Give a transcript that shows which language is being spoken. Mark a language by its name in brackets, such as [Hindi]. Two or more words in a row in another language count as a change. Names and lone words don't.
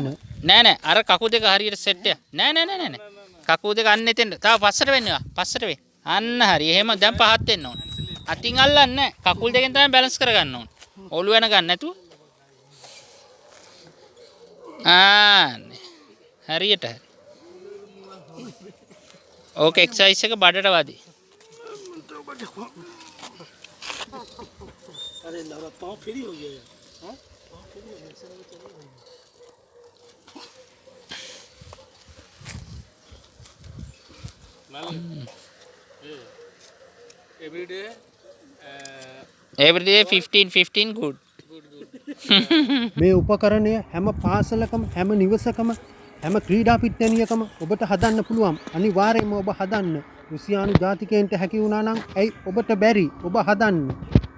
[Sinhala] නෑ අර කකුල් දෙක හරියට සෙට් එක. නෑ. කකුල් දෙක අන්න එතෙන්ද. තව පස්සට වෙන්නවා. පස්සට වෙ. අන්න හරි. එහෙම දැන් පහත් වෙන්න ඕන. අතින් අල්ලන්නේ නෑ. කකුල් දෙකෙන් තමයි බැලන්ස් කරගන්න ඕන. ඔළුව යන ගන්න නැතුව. හරියට හරි. ඕක එක්සයිස් එක බඩට වදි. [Hindi] अरे लड़ा पाँव फ्री हो गया यार [English] every day 15 good. [Sinhala] මේ උපකරණය හැම පාසලකම හැම නිවසකම හැම ක්‍රීඩා පිට්ටනියකම ඔබට හදන්න පුළුවන්. අනිවාර්යයෙන්ම ඔබ හදන්න. රුසියානු ජාතිකයන්ට හැකි වුණා නම් ඇයි ඔබට බැරි? ඔබ හදන්න.